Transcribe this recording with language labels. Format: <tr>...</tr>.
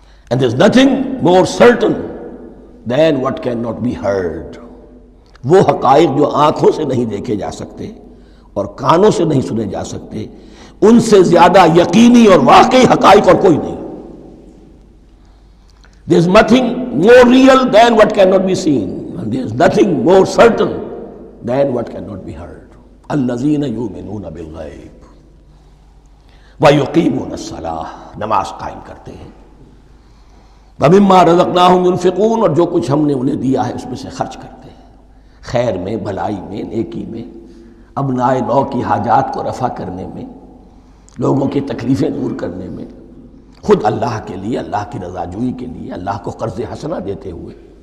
<en>And there's nothing more certain than what cannot be heard.</en> <ur>وہ حقائق جو آنکھوں سے نہیں دیکھے جا سکتے اور کانوں سے نہیں سنے جا سکتے، ان سے زیادہ یقینی اور واقعی حقائق اور کوئی نہیں.</ur> <en>There's nothing more real than what cannot be seen, and there's nothing more certain than what cannot be heard.</en> <ar>الذین یؤمنون بالغیب ویقیمون الصلاۃ،</ar> <ur>نماز قائم کرتے ہیں،</ur> <ar>ومما رزقناہم ينفقون،</ar> <ur>اور جو کچھ ہم نے انہیں دیا ہے اس میں سے خرچ کرتے ہیں، خیر میں، بھلائی میں، نیکی میں، ابنائے نو کی حاجات کو رفع کرنے میں، لوگوں کی تکلیفیں دور کرنے میں، خود اللہ کے لیے، اللہ کی رضا جوئی کے لیے، اللہ کو قرض حسنہ دیتے ہوئے.</ur>